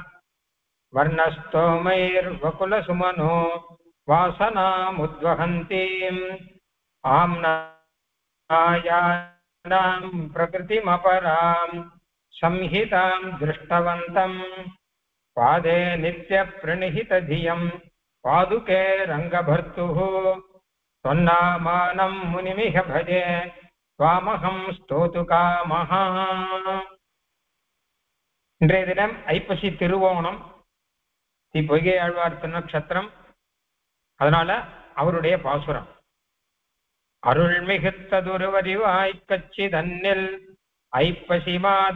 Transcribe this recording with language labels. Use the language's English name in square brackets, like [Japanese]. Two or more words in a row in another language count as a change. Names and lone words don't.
[Sanskrit] वर्णस्तोमैर्वकुलसुमनो वासनामुद्वहन्तीम् आम्नायानां प्रकृतिमपरां संहितां दृष्टवन्तं पादे नित्यप्रणिहितधियं पादुके रङ्गभर्तुः त्वन्नामानं मुनिमिह भजे त्वामहं स्तोतुकामः. [Tamil] இன்றைய தினம் ஐப்பசி திருவோணம், பொய்கை ஆழ்வார் திருநக்ஷத்திரம். அதனால அவருடைய பாசுரம் அருள் மிகுத்ததுருவறிவாய் கச்சி தன்னில் ஐப்பசி மாத